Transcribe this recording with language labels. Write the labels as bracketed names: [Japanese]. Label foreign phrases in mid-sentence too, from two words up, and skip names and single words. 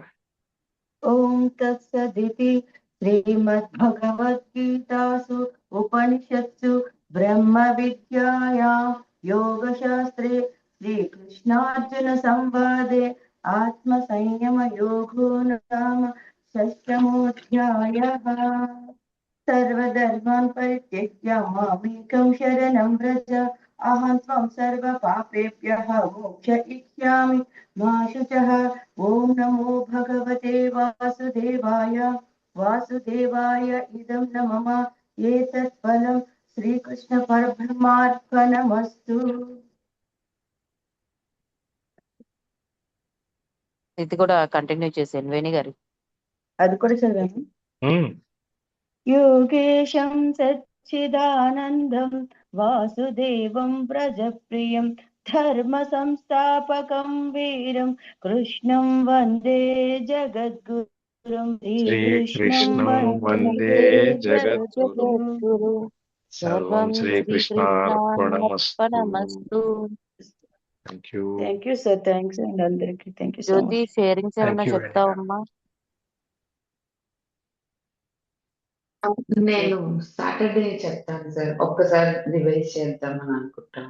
[Sanskrit] ఓం తత్సదితి శ్రీమద్భగవద్గీతాసు ఉపనిషత్సు బ్రహ్మ విద్యాయాం యోగశాస్త్రే శ్రీకృష్ణార్జున సంవాదే ఆత్మ సంయమ యోగో నామ షష్టమోऽధ్యాయః. सर्वधर्मान् परित्यज्य मामेकं शरणं व्रज अहं त्वं सर्वपापेभ्यः मोक्षयिष्यामि मा शुचः। ॐ नमो भगवते वासुदेवाय इदं न मम एतत् फलं श्रीकृष्ण परब्रह्मार्पणमस्तु। [Telugu] ఇది కూడా కంటిన్యూ చేసేయండి వేణి గారు. అది కూడా చదివాను. ఉమ్, [Sanskrit] योगेशं सच्चिदानन्दं वासुदेवं व्रजप्रियं धर्मसंस्थापकं वीरं कृष्णं वन्दे जगद्गुरुं श्रीकृष्णं శ్రీకృష్ణం వందే वन्दे జగద్గురు जगद्गुरुं। సర్వం శ్రీకృష్ణార్పణమస్తు. శ్రీకృష్ణార్పణమస్తు. [English] Thank you. Thank you sir, [Telugu] థ్యాంక్స్ అండి అందరికి. [English] Thank you so జ్యోతి much. sharings thank [Telugu] ఏమైనా [English] you వేణి గారు. [Telugu] చెప్తావమ్మా? నేను సాటర్డే చెప్తాను సార్, ఒక్కసారి రివైజ్ చేద్దామని అనుకుంటాను.